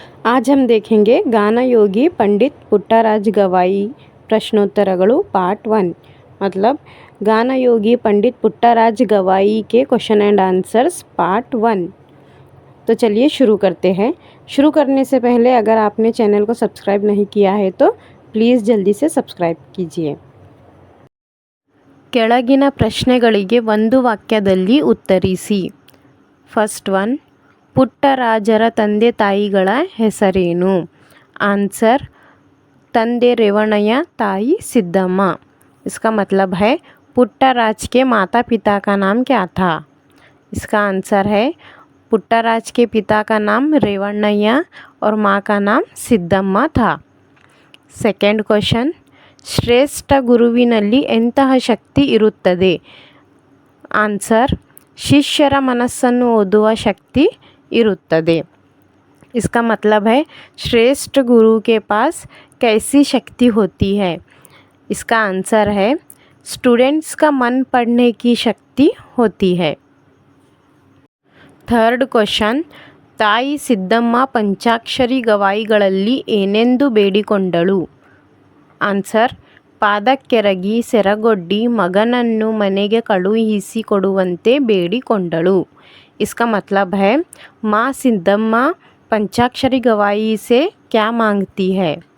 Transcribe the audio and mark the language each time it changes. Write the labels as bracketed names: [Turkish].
[Hindi] आज हम देखेंगे गाना योगी पंडित पुट्टराज गवाई प्रश्नोत्तरಗಳು पार्ट 1। मतलब गाना योगी पंडित पुट्टराज गवाई के क्वेश्चन एंड आंसर्स पार्ट 1। तो चलिए शुरू करते हैं। शुरू करने से पहले अगर आपने चैनल को सब्सक्राइब नहीं किया है तो प्लीज़ जल्दी से सब्सक्राइब कीजिए। [Kannada] ಕೆಳಗಿನ ಪ್ರಶ್ನೆಗಳಿಗೆ ಒಂದು ವಾಕ್ಯದಲ್ಲಿ ಉತ್ತರಿಸಿ। ಫಸ್ಟ್ ಒನ್, ಪುಟ್ಟರಾಜರ ತಂದೆ ತಾಯಿಗಳ ಹೆಸರೇನು? आंसर, ತಂದೆ ರೇವಣ್ಣಯ್ಯ, ताई सिद्धम्म। [Hindi] इसका मतलब है पुट्टराज के माता पिता का नाम क्या था? इसका आंसर है पुट्टराज के पिता का नाम ರೇವಣ್ಣಯ್ಯ और माँ का नाम सिद्धम्म था। [English] second question, [Kannada] ಶ್ರೇಷ್ಠ ಗುರುವಿನಲ್ಲಿ ಎಂತಹ ಶಕ್ತಿ ಇರುತ್ತದೆ? ಆನ್ಸರ್, ಶಿಷ್ಯರ ಮನಸ್ಸನ್ನು ಓದುವ ಶಕ್ತಿ ಇರುತ್ತದೆ। [Hindi] इसका मतलब है श्रेष्ठ गुरु के पास कैसी शक्ति होती है? इसका आंसर है स्टूडेंट्स का मन पढ़ने की शक्ति होती है। [English] third question, [Kannada] ताई सिद्धम्म पंचाक्षरी ಗವಾಯಿಗಳಲ್ಲಿ ಏನೆಂದು ಬೇಡಿಕೊಂಡಳು? ಆನ್ಸರ್, ಪಾದಕ್ಕೆರಗಿ ಸೆರಗೊಡ್ಡಿ ಮಗನನ್ನು ಮನೆಗೆ ಕಳುಹಿಸಿಕೊಡುವಂತೆ ಬೇಡಿಕೊಂಡಳು। [Hindi] इसका मतलब है माँ सिद्धम्म पंचाक्षरी गवाई से क्या मांगती है?